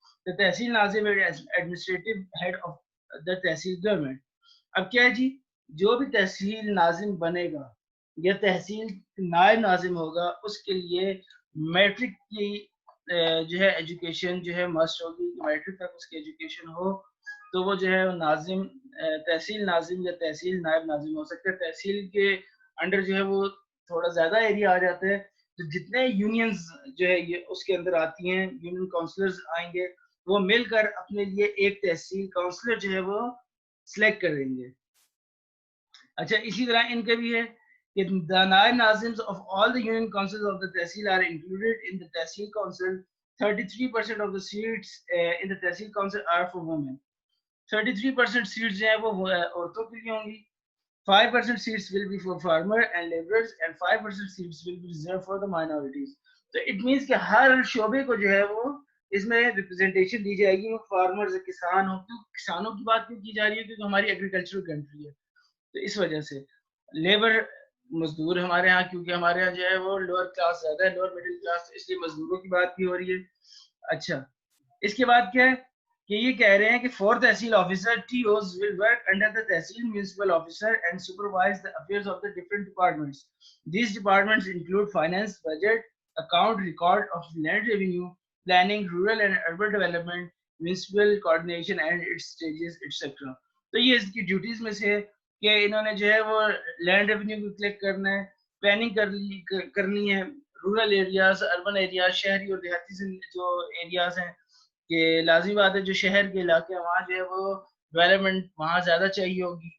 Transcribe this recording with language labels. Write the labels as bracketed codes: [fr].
[en] The Tehsil Nazim is administrative head of the Tehsil government. [ur] اب کیا ہے جی, جو بھی تحصیل ناظم بنے گا یا تحصیل نائب ناظم ہوگا, اس کے لیے میٹرک کی جو ہے ایجوکیشن جو ہے مسٹ ہوگی, میٹرک تک اس کی ایجوکیشن ہو تو وہ جو ہے ناظم, تحصیل ناظم یا تحصیل نائب ناظم ہو سکتا ہے. تحصیل کے انڈر جو ہے وہ تھوڑا زیادہ ایریا آ جاتا ہے, تو جتنے یونینز جو ہے یہ اس کے اندر آتی ہیں, یونین کونسلرز آئیں گے, وہ مل کر اپنے لیے ایک تحصیل کونسلر جو ہے وہ سلیکٹ کریں گے. اچھا, اسی طرح ان کے بھی ہے کہ [en] the nine nazims of all the union councils of the tehsil are included in the tehsil council. 33% of the seats in the tehsil council are for women. [ur] 33% seats جو ہیں وہ عورتوں کے لیے ہوں گی. [en] 5% seats will be for farmer and laborers and 5% seats will be reserved for the minorities. So it means [ur] کہ ہر شعبے کو جو ہے وہ اس میں ریپرزنٹیشن دی جائے گی. وہ فارمرز, کسان ہو, کیوں کسانوں کی بات کیوں کی جا رہی ہے, کیونکہ ہماری ایگریکلچرل کنٹری ہے, تو اس وجہ سے لیبر مزدور ہمارے ہاں, کیونکہ ہمارے ہاں جو ہے وہ لوور کلاس زیادہ ہے, لوور مڈل کلاس, اس لیے مزدوروں کی بات بھی ہو رہی ہے. اچھا, اس کے بعد کیا ہے کہ یہ کہہ رہے ہیں کہ 4 تحصیل officer [en] TOs will work under the Tehsil municipal officer and supervise the affairs of the different departments. These departments include finance, budget, account, record of land revenue, planning, rural and urban development, municipal coordination and its stages, etc. [ur] تو یہ اس کی duties میں سے کہ انہوں نے جو ہے وہ لینڈ ریونیو کو کلیکٹ کرنا ہے, پلاننگ کرنی ہے, رورل ایریاز، اربن ایریاز، شہری اور دیہاتی جو ایریاز ہیں کہ لازمی بات ہے جو شہر کے علاقے ہیں وہاں جو ہے وہ ڈیولپمنٹ وہاں زیادہ چاہیے ہوگی.